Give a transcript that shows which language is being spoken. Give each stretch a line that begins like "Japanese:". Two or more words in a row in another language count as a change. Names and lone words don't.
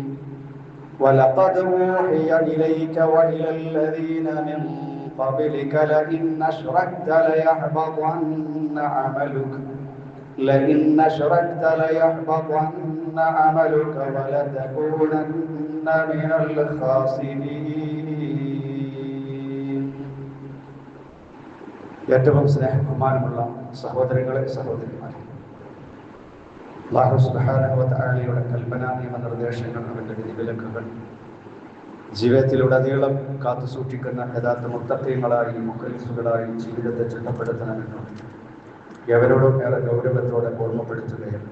Arabic: ولقد أوحي إليك وإلى الذين من قبلك لئن أشركت ليحبطن عملك ولتكونن من الخاسرين.
Malayalam: ഏറ്റവും സ്നേഹബഹുമാനമുള്ള സഹോദരങ്ങളെ സഹോദരിമാരെ,
Arabic: الله سبحانه وتعالى
Malayalam: കൽപ്പന നിയമനിർദ്ദേശങ്ങൾ, അവന്റെ വിധിവിലക്കുകൾ ജീവിതത്തിലുടനീളം കാത്തു സൂക്ഷിക്കുന്ന യഥാർത്ഥ മുത്തഖീങ്ങളായി മുഖലിസുകളായി ജീവിതത്തെ ചിട്ടപ്പെടുത്തണമെന്നും എവരോടും ഏറെ ഗൗരവത്തോടെ ഓർമ്മപ്പെടുത്തുകയാണ്.